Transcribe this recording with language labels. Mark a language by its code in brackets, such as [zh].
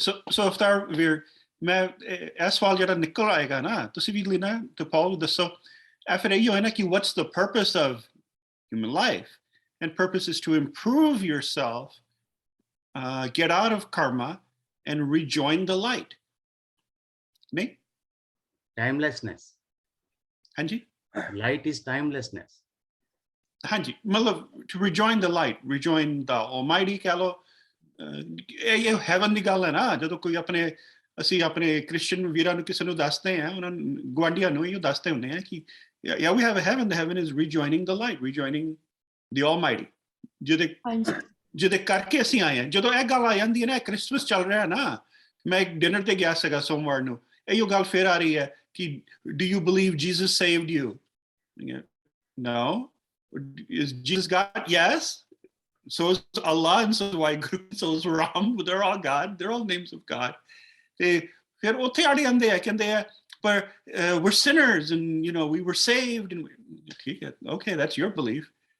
[en] So if there weer [pa] ਮੈਂ ਇਸ ਸਵਾਲ ਜਿਹੜਾ ਨਿਕਲ ਆਏਗਾ ਨਾ, ਤੁਸੀਂ ਵੀ ਲੈਣਾ ਤੇ ਪਾਉ ਦੱਸੋ ਫਿਰ ਇਹੋ ਹੈ ਨਾ ਕਿ [en] what's the purpose of human life, and purpose is to improve yourself, get out of karma and rejoin the light. [hi] नहीं? [en] Timelessness. [hi] हाँ जी. [en] Light is timelessness. [hi] हाँ जी, मतलब [en] to rejoin the light, rejoin the Almighty [hi] कह लो, [pa] ਇਹ heaven ਦੀ ਗੱਲ ਹੈ ਨਾ. ਜਦੋਂ ਕੋਈ ਅਸੀਂ ਆਪਣੇ ਕ੍ਰਿਸਚੀਅਨ ਵੀਰਾਂ ਨੂੰ ਕਿਸੇ ਨੂੰ ਦੱਸਦੇ ਹਾਂ, ਉਹਨਾਂ ਨੂੰ ਗੁਆਂਢੀਆਂ ਨੂੰ ਇਹ ਦੱਸਦੇ ਹੁੰਦੇ ਆ ਕਿ [en] yeah, we have a heaven. The heaven is rejoining the light, rejoining the Almighty. [pa] ਜਿਹਦੇ ਕਰਕੇ ਅਸੀਂ ਆਏ ਹਾਂ. ਜਦੋਂ ਇਹ ਗੱਲ ਆ ਜਾਂਦੀ ਹੈ ਨਾ, ਕ੍ਰਿਸਮਸ ਚੱਲ ਰਿਹਾ ਨਾ, ਮੈਂ ਇੱਕ ਡਿਨਰ ਤੇ ਗਿਆ ਸੀਗਾ ਸੋਮਵਾਰ ਨੂੰ, ਇਹੋ ਗੱਲ ਫੇਰ ਆ ਰਹੀ ਹੈ ਕਿ [en] do you believe Jesus saved you? No. Is Jesus God? Yes. So is Allah, and so is Waheguru, so is Ram. They're all God. They're all names of God. [pa] ਫਿਰ ਉੱਥੇ ਆੜੇ ਆਉਂਦੇ ਆ, ਕਹਿੰਦੇ ਆ ਪਰ [en] we're sinners and we were saved and [pa] ਠੀਕ ਹੈ, [en] okay, that's your belief.